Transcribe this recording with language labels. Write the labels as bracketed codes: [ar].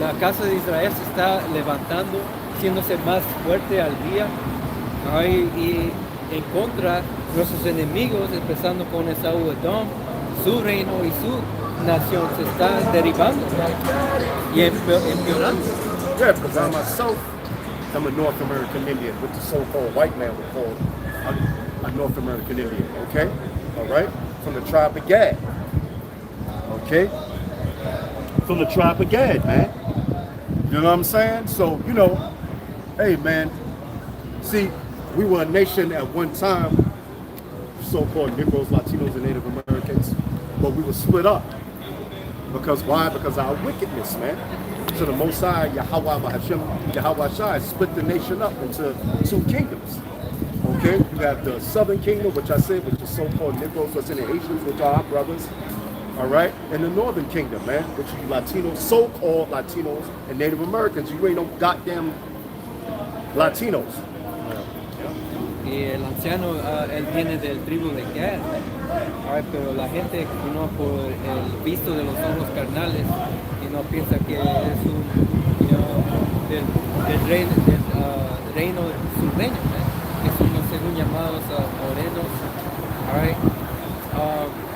[es] La casa de Israel se está levantando, haciéndose más fuerte al día, y en contra de nuestros enemigos, empezando con Esaú Edom, su reino y su nación se está derribando y empeorando. [en] Yeah, because I myself am a North American Indian, which the so-called white man would call a North American Indian, okay? All right? From the tribe of Gad, okay? From the tribe of Gad, man. You know what I'm saying? So, hey, man, see, we were a nation at one time, so-called Negroes, Latinos, and Native Americans, but we were split up. Because why? Because of our wickedness, man. So the Most High, Yahweh Shai, split the nation up into two kingdoms. Okay? You have the Southern Kingdom, which I said, which is so-called Negroes, West Indian Haitians, which are our brothers. All right? And the Northern Kingdom, man, which is Latinos, so-called Latinos, and Native Americans. You ain't no goddamn Latinos. [es] Y el anciano, él viene del tribu de Gad, pero la gente, por el visto de los ojos carnales, piensa que es del reino sureño, que son los según llamados morenos.